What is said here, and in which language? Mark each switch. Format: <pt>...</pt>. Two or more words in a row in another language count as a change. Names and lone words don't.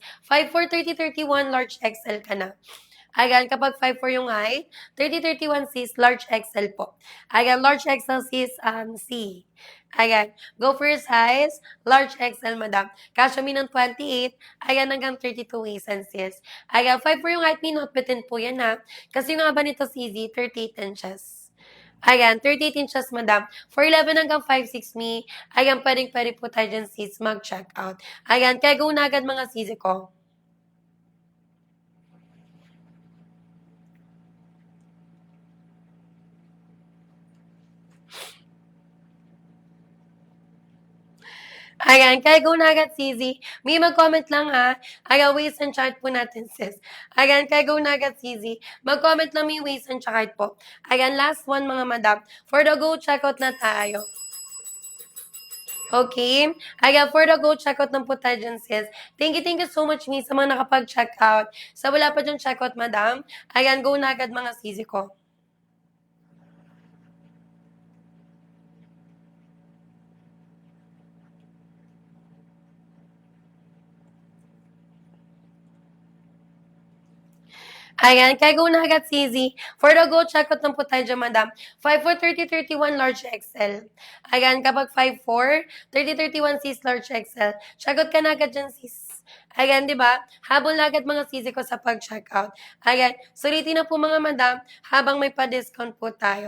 <tl>5'4", 30, 31,</tl> <en>large XL</en> <tl>ka na. Ayan, kapag 5'4 yung height, 30, 31 sis,</tl> <en>large XL</en> <tl>po. Ayan,</tl> <en>large XL</en> <tl>sis, C. Ayan,</tl> <en>go for your size, large XL madam.</en> <tl>Kasya mi ng 28, ayan hanggang 32</tl> <en>waist and</en> <tl>sis. Ayan, 5'4 yung height, minotbitin po yan ha. Kasi yung haba nito CZ, 38 inches. Ayan, 38 inches, madam. For 11 hanggang 5'6 me, ayan, pwede po tayo dyan, sis, mag-</tl> <en>check out.</en> <tl>Ayan, kaya go na agad mga sisi ko. Ayan, kaya go na agad, Sisi. May mag-comment lang ha. Ayan,</tl> <en>waist and chart</en> <tl>po natin, sis. Ayan, kaya go na agad, Sisi. Mag-comment lang may</tl> <en>waist and chart</en> <tl>po. Ayan,</tl> <en>last one mga madam. For the go, check out</en> <tl>na tayo. Okay? Ayan,</tl> <en>for the go, check out</en> <tl>na po tayo dyan, sis.</tl> <en>Thank you so much, me,</en> <tl>sa mga nakapag-check out. Sa wala pa dyan</tl> <en>check out,</en> <tl>madam. Ayan, go na agad mga Sisi ko. Ayan, kaya go na agad, CZ.</tl> <en>For the go, check out</en> <tl>lang po tayo dyan, madam. 5'4", 30, 31,</tl> <en>large XL.</en> <tl>Ayan, kapag 5'4", 30, 31, sis,</tl> <en>large XL. Check out</en> <tl>ka na agad dyan, sis. Ayan, di ba? Habol na agad mga sisi ko sa pag-check out. Ayan, sulitin na po mga madam habang may pa-discount po tayo.</tl>